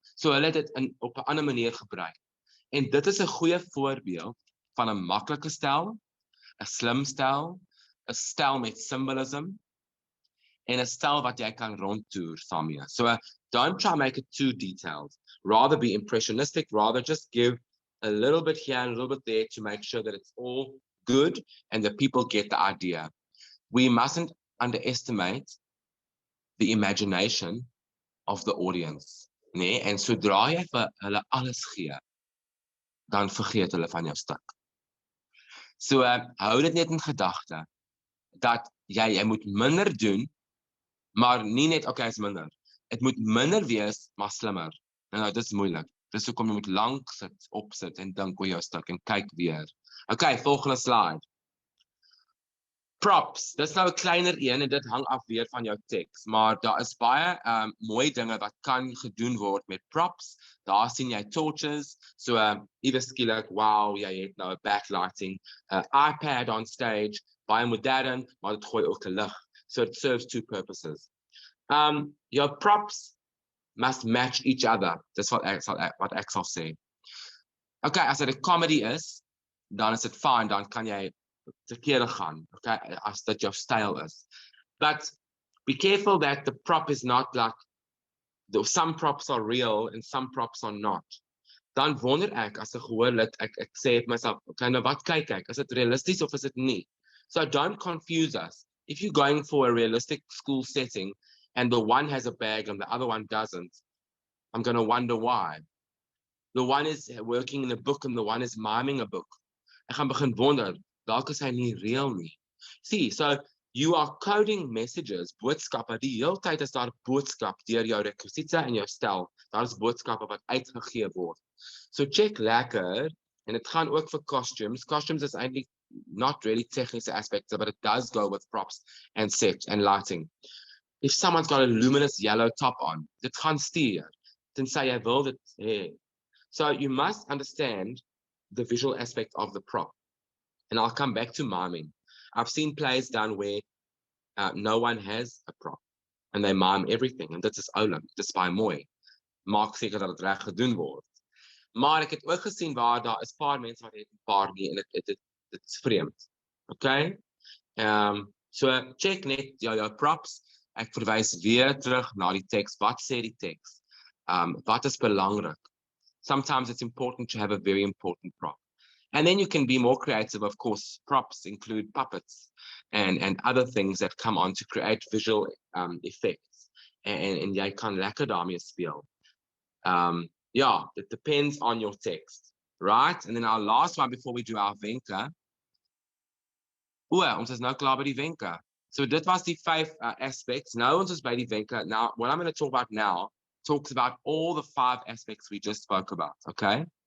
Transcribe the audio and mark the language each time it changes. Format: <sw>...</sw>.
<af>So hulle het dit op 'n ander manier gebruik. En dit is 'n goeie voorbeeld van 'n maklike stel, 'n slim stel, 'n stel met symbolism, en 'n stel wat jy kan rondtoer saam mee.</af> <en>So don't try to make it too detailed. Rather be impressionistic, rather just give a little bit here and a little bit there to make sure that it's all good and that people get the idea. We mustn't underestimate the imagination of the audience.</en> <af>Nee, en sodra jy vir hulle alles gee, dan vergeet hulle van jou stuk. So hou dit net in gedagte dat jy moet minder doen, maar nie net okay is minder. Dit moet minder wees, maar slimmer. Nou, dit is moeilik. Dis hoekom jy moet lank sit, opsit en dink oor jou stuk en kyk weer. Okay, volgende slide. Props, dis nou 'n kleiner een en dit hang af weer van jou teks, maar daar is baie mooi dinge wat kan gedoen word met props. Daar sien jy torches, so iewers skielik, wow, jy het nou 'n backlighting, iPad on stage, baie modern, maar dit gooi ook 'n lig.</af> <en>So it serves two purposes. Your props must match each other.</en> <af>Dis wat ek sal sê. Okay, as dit 'n comedy is, dan is dit fine, dan kan jy verkeerde gaan, okay, as dit jou styl is.</af> <en>But be careful that the prop is not like, some props are real and some props are not.</en> <af>dan wonder ek as 'n gehoorlid, ek sê vir myself, okay, nou wat kyk ek? Is dit realisties of is dit nie?</af> <en>So don't confuse us. If you're going for a realistic school setting and the one has a bag and the other one doesn't, I'm going to wonder why. The one is working in a book and the one is miming a book.</en> <af>Ek gaan begin wonder, dalk is hy nie real nie.</af> <en>See, so you are coding messages,</en> <af>boodskappe, die hele tyd is daar boodskap deur jou rekwisiete en jou stel. Daar is boodskappe wat uitgegee word. So check lekker, en dit gaan ook vir costumes.</af> <en>Costumes</en> <af>is eintlik</af> <en>not really</en> <af>Tegniese aspekte,</af> <en>but it does go with props and set and lighting. If someone's got a luminous yellow top on,</en> <af>dit gaan stuur, tensy jy wil dit hê.</af> <en>So you must understand the visual aspect of the prop. And I'll come back to miming. I've seen plays done where no one has a prop and they mime everything.</en> <af>And dit is oulik, dit is baie mooi. Maak seker dat dit reg gedoen word. Maar ek het ook gesien waar daar is paar mense wat het 'n paar nie en dit is vreemd. Okay? So check net jou props. Ek verwys weer terug na die teks. Wat sê die teks? Wat is belangrik?</af> <en>Sometimes it's important to have a very important prop. And then you can be more creative, of course. Props include puppets and other things that come on to create visual effects.</en> <af>En jy kan lekker daarmee speel.</af> <en>Yeah, it depends on your text, right? And then our last one before we do our wenke.</en> <af>Ons is nou klaar by die wenke. So dit was die 5 aspects. Nou ons is by die wenke.</af> <en>Now, what I'm going to talk about now talks about all the 5 aspects we just spoke about, okay?</en>